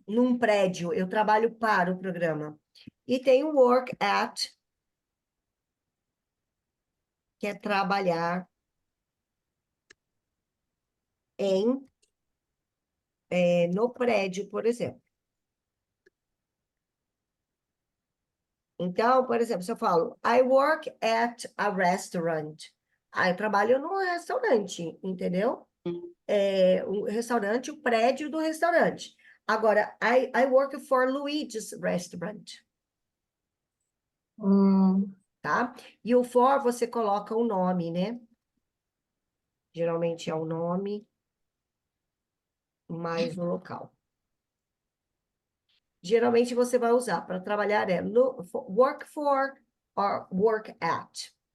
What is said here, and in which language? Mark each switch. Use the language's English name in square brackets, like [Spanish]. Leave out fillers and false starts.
[Portuguese] num prédio, eu trabalho para o programa. E tem o work at, que é trabalhar no prédio, por exemplo. Então, por exemplo, se eu falo, [English] I work at a restaurant. [Portuguese] Eu trabalho num restaurante, entendeu? O restaurante, o prédio do restaurante. Agora, [English] I work for Luigi's restaurant, Hum. [Portuguese] tá? E o for, você coloca o nome, né? Geralmente é o nome mais o local. Geralmente você vai usar para trabalhar [English] work for or work at.